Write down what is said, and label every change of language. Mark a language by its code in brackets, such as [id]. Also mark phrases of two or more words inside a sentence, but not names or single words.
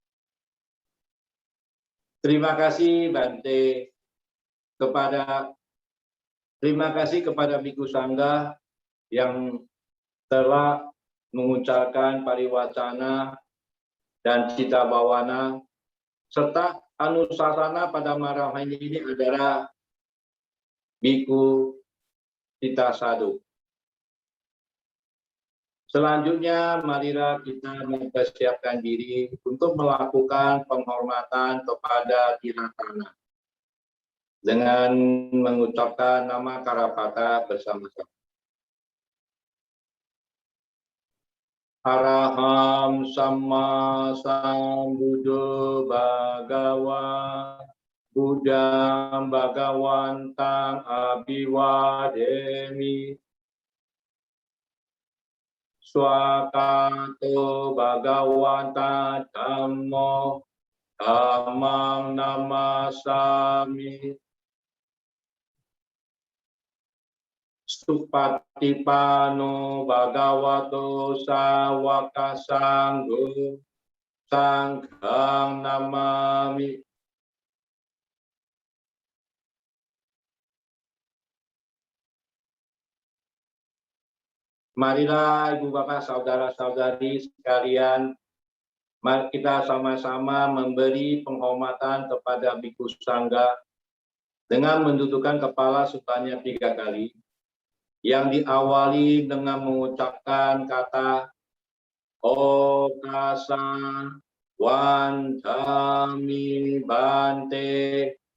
[id] Terima kasih kepada Biku Sangga yang telah mengucapkan pariwacana dan cita bawana serta anusasana pada malam hari ini adalah Biku Tita Sadu. Selanjutnya, marilah kita mempersiapkan diri untuk melakukan penghormatan kepada Tiratana dengan mengucapkan nama Karapata bersama-sama. [pi] Araham Samma Sambuddho Bhagawa Buddham Bhagawantang Abhiwademi Swakato Bhagawanta Dhammo Dhammang Namasami Supatipano Bhagavato Sawaka Sangho Sanghang Namami. [id] Marilah Ibu Bapak Saudara-saudari sekalian, mari kita sama-sama memberi penghormatan kepada Biku Sangga dengan mendudukkan kepala sebanyak 3 kali, yang diawali dengan mengucapkan kata [pi] Okasa Wantami Bante.